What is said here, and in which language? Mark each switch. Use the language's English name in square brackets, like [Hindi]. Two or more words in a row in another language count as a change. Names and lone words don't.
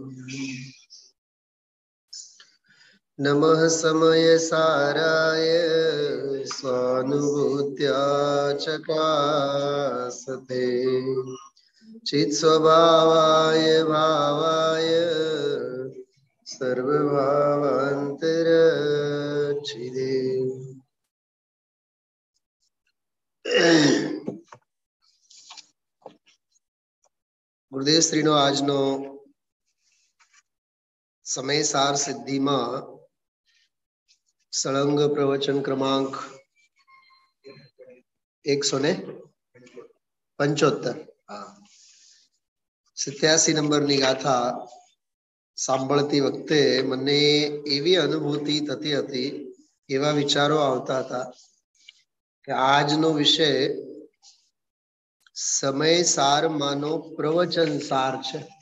[Sanskrit] नमः समय साराय स्वानुभूत्या चकासते, चित्स्वभावाय भावाय सर्वभावान्तरच्छिदे। [Gujarati] ગુરુદેવ શ્રીનો આજનો સમયસાર સિદ્ધિમાં સળંગ પ્રવચન ક્રમાંક 175 87 નંબરની ગાથા સાંભળતી વખતે મને એવી અનુભૂતિ થતી હતી, એવા વિચારો આવતા હતા કે આજનો વિષય સમય સાર માનો પ્રવચન સાર છે.